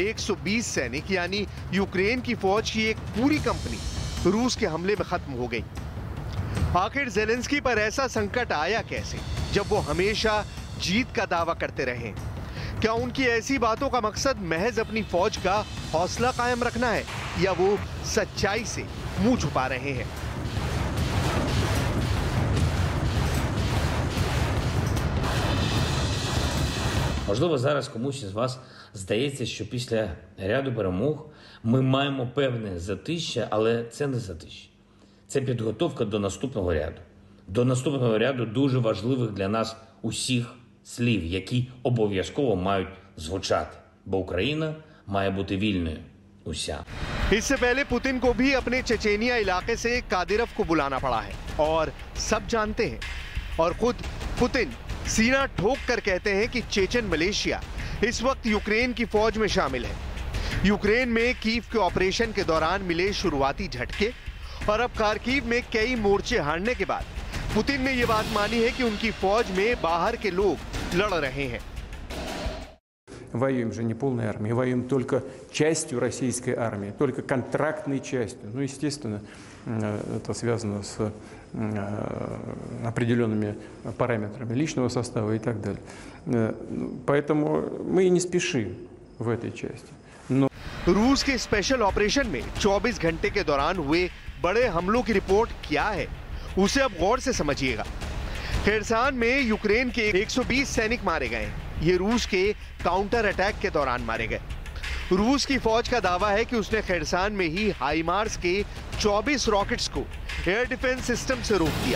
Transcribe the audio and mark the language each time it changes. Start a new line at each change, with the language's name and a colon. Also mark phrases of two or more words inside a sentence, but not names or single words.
Hindi: 120 सैनिक यानी यूक्रेन की फौज की एक पूरी कंपनी रूस के हमले में खत्म हो गई। आखिर ज़ेलेंस्की पर ऐसा संकट आया कैसे, जब वो हमेशा जीत का दावा करते रहे? क्या उनकी ऐसी बातों का मकसद महज अपनी फौज का हौसला कायम रखना है, या वो सच्चाई से मुंह छुपा रहे हैं?
Ukrainian: Можливо, зараз комусь із вас здається, що після ряду перемог ми маємо певне затища, але це не затища. Це підготовка до наступного ряду. До наступного ряду дуже важливих для нас усіх слів, які обов'язково мають звучати. Бо Україна має бути вільною. уся.
Hindi: इससे पहले पुतिन को भी अपने चेचेनिया इलाके से कादिरोव को बुलाना पड़ा है और सब जानते हैं, और खुद पुतिन सीना ठोक कर कहते हैं कि चेचन मलेशिया इस वक्त यूक्रेन की फौज में शामिल है। यूक्रेन में कीव के ऑपरेशन के दौरान मिले शुरुआती झटके और अब खार्किव में कई मोर्चे हारने के बाद पुतिन ने यह बात मानी है कि उनकी फौज में बाहर के लोग लड़ रहे हैं।
Russian: Воюем же не полной армией, воюем только частью российской армии, только контрактной частью. Ну, естественно, это связано с определенными параметрами личного состава и так далее. Поэтому мы и не спешим в этой части. Но...
Hindi: रूस के
English: special operation
Hindi: में 24 घंटे के दौरान हुए बड़े हमलों की रिपोर्ट क्या है, उसे अब गौर से समझिएगा। खैरसान में यूक्रेन के 120 सैनिक मारे गए। ये रूस के
English: counter attack
Hindi: के दौरान मारे गए। रूस की फौज का दावा है कि उसने खैरसान में ही हाइमार्स के 24 रॉकेट्स को
English: air defense system
Hindi: से रोक दिया।